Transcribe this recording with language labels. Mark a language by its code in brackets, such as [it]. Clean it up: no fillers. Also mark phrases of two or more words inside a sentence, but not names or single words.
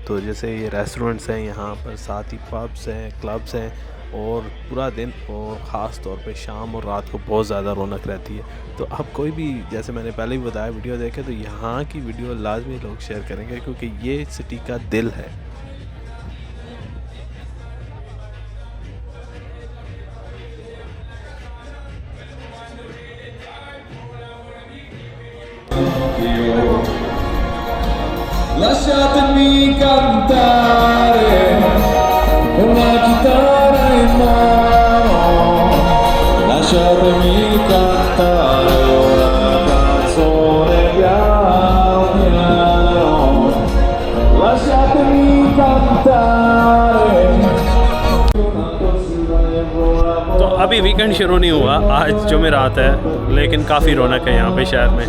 [hi] तो जैसे ये रेस्टोरेंट्स हैं यहाँ पर, साथ ही पब्स हैं, क्लब्स हैं, और पूरा दिन और ख़ास तौर पे शाम और रात को बहुत ज़्यादा रौनक रहती है। तो आप कोई भी, जैसे मैंने पहले ही बताया, वीडियो देखें तो यहाँ की वीडियो लाजमी लोग शेयर करेंगे क्योंकि ये सिटी का दिल है। [it] Lasciatemi cantare con la chitarra in mano, lasciatemi cantare una canzone piano piano, lasciatemi cantare [hi] अभी वीकेंड शुरू नहीं हुआ, आज जुमेरात है, लेकिन काफ़ी रौनक है यहाँ पे शहर में।